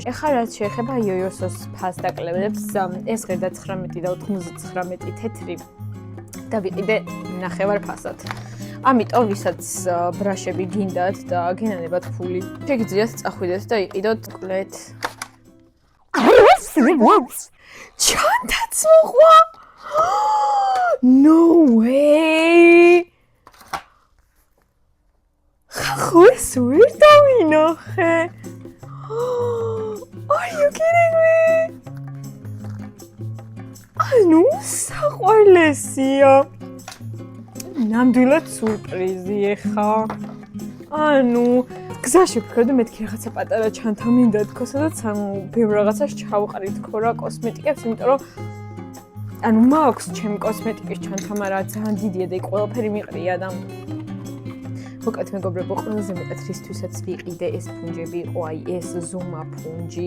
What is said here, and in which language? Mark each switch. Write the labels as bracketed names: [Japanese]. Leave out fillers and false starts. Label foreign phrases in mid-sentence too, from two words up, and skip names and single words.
[Georgian] ეხლა რაც შეეხება იოიოსოს ფასდაკლებს, ეს ღირდა 19 და 99 თეთრი და ვიყიდე ნახევარ ფასად. ამიტომ ვისაც ბრაშები გინდათ და გენანებათ ფული, შეგიძლიათ წახვიდეთ და იყიდოთ კლეთ. ჩანთაც მოყვა? [English] No way! [Georgian] ხო ეს ვერ დავინახე. [English] Are you kidding me? [Georgian] ანუ საყვარლესია. ნამდვილად სურპრიზი ეხა. ანუ გზაში ვფიქრობდი მეთქი რაღაცა პატარა ჩანთა მინდა თქო, სადაც ანუ ბევრ რაღაცას ჩავყრი თქო რა კოსმეტიკებს, იმიტომ რომ ანუ მაქვს ჩემი კოსმეტიკის ჩანთა, მაგრამ ძალიან დიდია და ყველაფერი მიყრია და მოკლედ მეგობრებო, ყველაზე მეტად რისთვისაც ვიყიდე ეს ფუნჯები იყო აი ეს ზომა ფუნჯი.